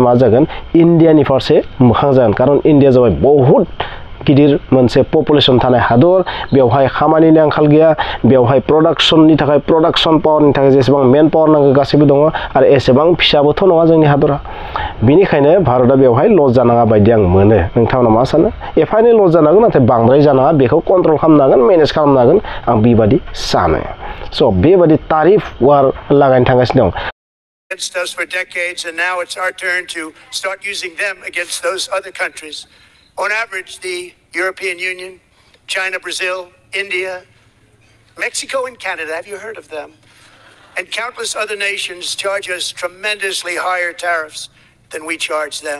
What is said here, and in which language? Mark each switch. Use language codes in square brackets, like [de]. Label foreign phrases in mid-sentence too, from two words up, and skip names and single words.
[brx] मा जागोन इन्डियानि फारसे मोखां जागोन खारन इन्डिया जाबाय बहुत गिदिर मोनसे पपुलेसन थानाय हादर बेवहाय खामानिनि आंखाल गैया बेवहाय प्रडाक्शननि थाखाय प्रडाक्शन पावारनि थाखाय जेसेबां मेन पावार नांगौ गासैबो दङ आरो एसेबां फिसाबोथ' नङा जोंनि हादरा बेनिखायनो भारतआ बेवहाय लस जानाङा बायदि आं मोनो नोंथांमोना मा सानो एफा एनै लस जानांगोन नाथाय बांद्राय जानाङा बेखौ कन्ट्रल खालामनो हागोन मेनेज खालामनो हागोन आं बेबादि सानो स' बेबादि [en] tariff war [brx] लागायनो थांगासिनो दं [en] Against us for decades, and now it's our turn to start using them against those other countries. On average, the European Union, China, Brazil, India, Mexico, and Canada, have you heard of them? And countless other nations charge us tremendously higher tariffs than we charge them.